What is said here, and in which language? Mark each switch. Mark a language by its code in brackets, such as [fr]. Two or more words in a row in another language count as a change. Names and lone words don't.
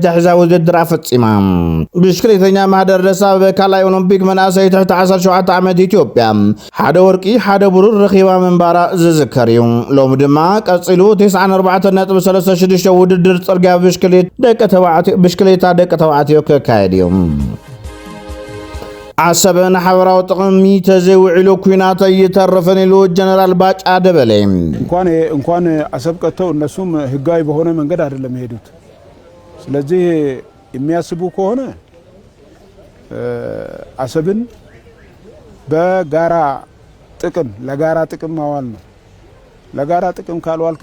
[ti] ሒዛ ውድድር ኣፈጺማ ብሽክሌተኛ ማህደር ደስታ በካልኣይ ኦሎምፒክ መናእሰይ ትሕቲ 17 ዓመት ኢትዮጵያ ሓደ ወርቂ ሓደ ብሩር ረኺባ ምንባራ ዝዝከር እዩ ሎሚ ድማ ቀጺሉ 94.36 ውድድር ጽርግያ ብሽክሌታ ደቂ ተባዕትዮ ክካየድ እዩ ዓሰብን ሓበራዊ ጥቕሚ ተዘይውዕሉ ኩናት እየተረፈን ኢሉ ጀነራል ባጫ ደበሌ [am] እንኳን አሰብ ቀጥተው እነሱም ህጋዊ በሆነ መንገድ አይደለም የሄዱት ስለዚህ የሚያስቡ ከሆነ አሰብን በጋራ ጥቅም ለጋራ ጥቅም ማዋል ነው ለጋራ ጥቅም ካልዋልክ